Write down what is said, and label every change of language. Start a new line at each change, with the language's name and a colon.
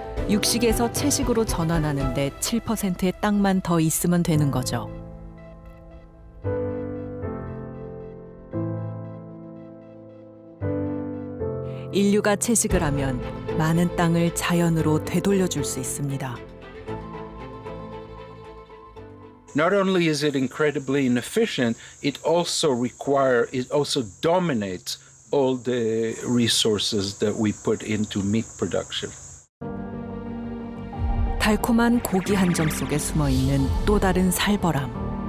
Korean: 육식에서 채식으로 전환하는데 7%의 땅만 더 있으면 되는 거죠. 인류가 채식을 하면 많은 땅을 자연으로 되돌려줄 수 있습니다.
English: Not only is it incredibly inefficient, it also dominates all the resources that we put into meat production.
Korean: 달콤한 고기 한 점 속에 숨어 있는 또 다른 살벌함.